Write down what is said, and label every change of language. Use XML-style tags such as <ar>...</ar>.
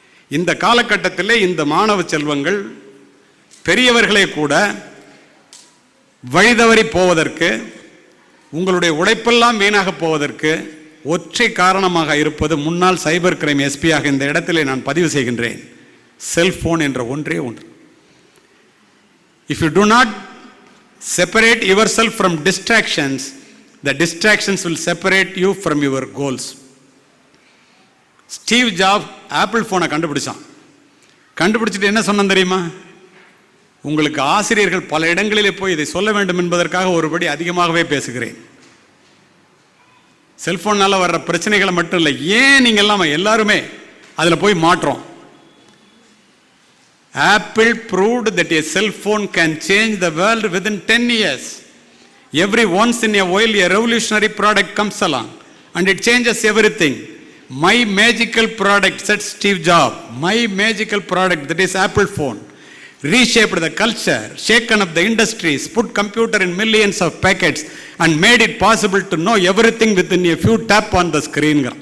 <ta>இந்த காலகட்டத்திலே இந்த மாணவ செல்வங்கள் பெரியவர்களே கூட வழிதவறி போவதற்கு, உங்களுடைய உழைப்பெல்லாம் வீணாக போவதற்கு ஒற்றை காரணமாக இருப்பது முன்னாள் சைபர் கிரைம் எஸ்பியாக இந்த இடத்திலே நான் பதிவு செய்கின்றேன், செல்போன் என்ற ஒன்றே ஒன்று.</ta> <en>If you do not separate yourself from distractions, the distractions will separate you from your goals.</en> <ta>Steve job apple ஃபோனை கண்டுபிடிச்சிட்டு என்ன சொன்னான் தெரியுமா? உங்களுக்கு ஆசிரியர்கள் பல இடங்களிலே போய் இதை சொல்ல வேண்டும் என்பதற்காக ஒருபடி அதிகமாகவே பேசுகிறேன். செல்போனால் வர்ற பிரச்சனைகளை மட்டும் இல்லை, ஏன் நீங்கள் எல்லாருமே அதில் போய் மாற்றோம்.</ta> <en>Apple proved that a cell phone can change the world within 10 years. Every once in a while a revolutionary product comes along and it changes everything. My magical product, said Steve Jobs, my magical product, that is Apple phone, reshaped the culture, shaken up the industries, put computer in millions of packets and made it possible to know everything within a few tap on the screen.</en>